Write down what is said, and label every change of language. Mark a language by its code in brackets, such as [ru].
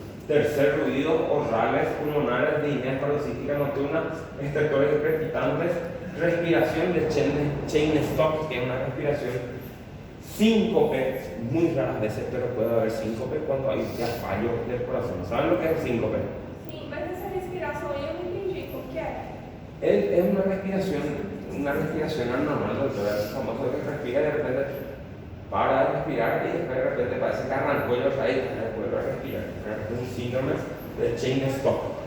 [es] Tercer ruido, orales, pulmonares, disnea paroxística nocturna, estertores crepitantes, respiración de chain stop, que es una respiración síncope, muy raras veces, pero puede haber síncope cuando hay ya fallo del corazón. ¿Saben lo que es síncope? [pt] Sim, mas essa respiração aí eu não entendi qual que é. [es] Es una respiración anormal, doctora. Es famoso que respira y de repente para de respirar y después de repente parece que arrancó y otra vez vuelve a respirar. Es un síndrome de chain stop.